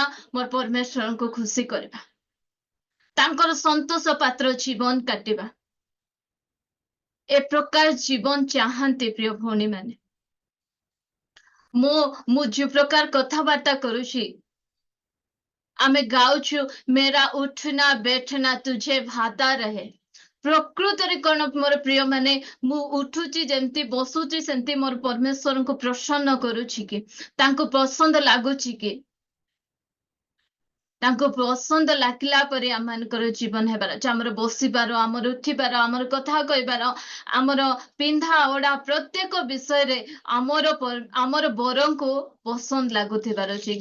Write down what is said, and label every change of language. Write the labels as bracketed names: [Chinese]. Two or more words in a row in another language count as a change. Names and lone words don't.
[Odia] ମୋର ପରମେଶ୍ୱରଙ୍କୁ ଖୁସି କରିବା, ତାଙ୍କର ସନ୍ତୋଷ ପାତ୍ର ଜୀବନ କାଟିବା। ଏ ପ୍ରକାର ଜୀବନ ଚାହାନ୍ତି ପ୍ରିୟ ଭଉଣୀ ମାନେ। ମୁଁ ଯୋଉ ପ୍ରକାର କଥାବାର୍ତ୍ତା କରୁଛି, ଆମେ ଗାଉଛୁ [Hindi] मेरा उठना बैठना तुझे भाता रहे। [Odia] ପ୍ରକୃତରେ କଣ ମୋର ପ୍ରିୟ ମାନେ, ମୁଁ ଉଠୁଛି ଯେମିତି ବସୁଛି ସେମିତି ମୋର ପରମେଶ୍ୱରଙ୍କୁ ପ୍ରସନ୍ନ କରୁଛି କି, ତାଙ୍କୁ ପସନ୍ଦ ଲାଗୁଛି କି? ତାଙ୍କୁ ପସନ୍ଦ ଲାଗିଲା ପରେ ଆମମାନଙ୍କର ଜୀବନ ହେବାର ଅଛି। ଆମର ବସିବାର, ଆମର ଉଠିବାର, ଆମର କଥା କହିବାର, ଆମର ପିନ୍ଧା ଓଢା ପ୍ରତ୍ୟେକ ବିଷୟରେ ଆମର ବରଙ୍କୁ ପସନ୍ଦ ଲାଗୁଥିବାର ଅଛି।